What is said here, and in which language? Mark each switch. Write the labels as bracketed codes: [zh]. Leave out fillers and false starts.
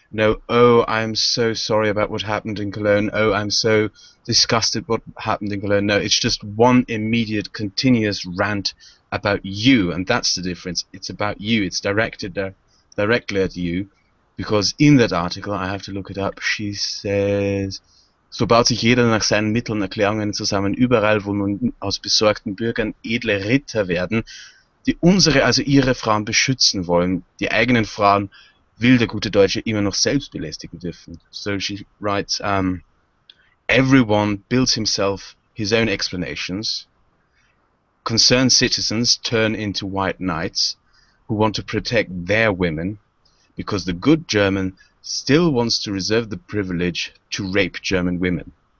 [en] I'm so sorry about what happened in Cologne. I'm so disgusted what happened in Cologne. No, it's just one immediate continuous rant about you, and that's the difference. It's about you. It's directed directly at you, because in that article, I have to look it up, she says, [de] so baut sich jeder nach seinen Mitteln Erklärungen zusammen, überall, wo nun aus besorgten Bürgern edle Ritter werden, die unsere, also ihre Frauen beschützen wollen, die eigenen Frauen will der gute Deutsche immer noch selbst belästigen dürfen. [en] So she writes, everyone builds himself his own explanations. Concerned citizens turn into white knights who want to protect their women, because the good German still wants to reserve the privilege to rape German women.